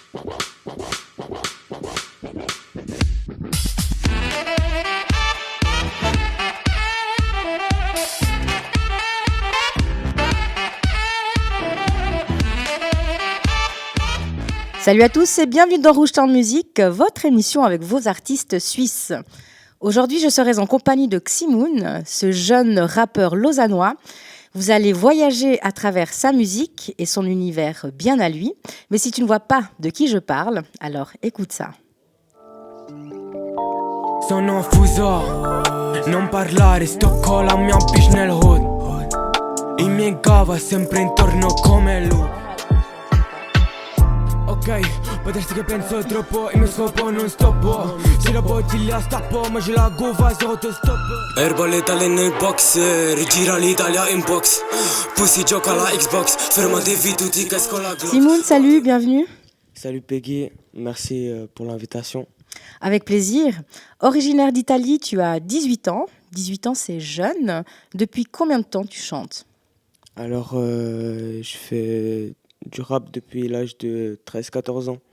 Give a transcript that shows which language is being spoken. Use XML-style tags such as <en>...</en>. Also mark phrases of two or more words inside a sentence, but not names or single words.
<fr>Salut à tous et bienvenue dans Rouge Town Music, votre émission avec vos artistes suisses. Aujourd'hui, je serai en compagnie de Ximoun, ce jeune rappeur lausannois. Vous allez voyager à travers sa musique et son univers bien à lui. Mais si tu ne vois pas de qui je parle, alors écoute ça.</fr> <it>Sono fuso, non parlare, sto con la mia bitch nel hood. I miei gava sempre intorno come lui. Ok, potresti che penso troppo, il mio scopo non stoppo. Se la bottiglia stappo, ma c'è la guva se autostop. Erbaletale nel boxer, gira l'Italia in box. Pussy gioca alla Xbox, fermatevi tutti che esco la glock.</it> <fr>Ximoun, salut, bienvenue. Salut Peggy, merci pour l'invitation. Avec plaisir. Originaire d'Italie, tu as 18 ans. 18 ans, c'est jeune. Depuis combien de temps tu chantes ? Alors, je fais du rap depuis l'âge de 13-14 ans.</fr>